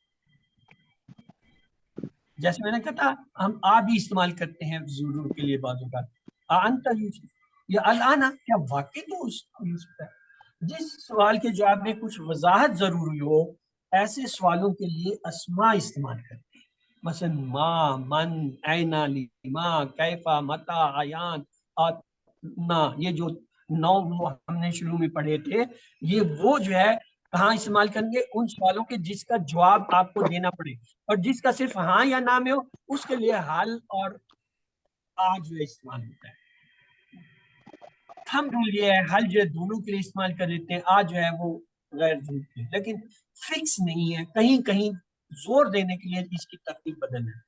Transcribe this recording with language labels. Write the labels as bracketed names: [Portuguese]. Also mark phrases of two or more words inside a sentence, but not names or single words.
[Urdu] جیسے میں نے کہا تھا ہم آ بھی استعمال کرتے ہیں ضرور کے لیے بعض اوقات، [Arabic] انت یوسف یا الانا، [Urdu] کیا واقعی تو یوسف ہے؟ جس سوال کے جواب میں کچھ وضاحت ضروری ہو ایسے سوالوں کے لیے اسما استعمال کرتے ہیں، [Arabic] مثلا ما، من، اینا، لما، کیفا، متا، عیان، آتنا. [Urdu] یہ جو 9 ہم نے شروع میں پڑھے تھے، یہ وہ جو ہے کہاں استعمال کریں گے؟ ان سوالوں کے جس کا جواب آپ کو دینا پڑے، اور جس کا صرف ہاں یا نہ میں ہو اس کے لیے حل اور آ جو ہے استعمال ہوتا ہے. ہم رول یہ ہے حل جو ہے دونوں کے لیے استعمال کر لیتے ہیں، آ جو ہے وہ غیر ضروری ہے، لیکن فکس نہیں ہے، کہیں کہیں زور دینے کے لیے اس کی ترتیب بدل ہے.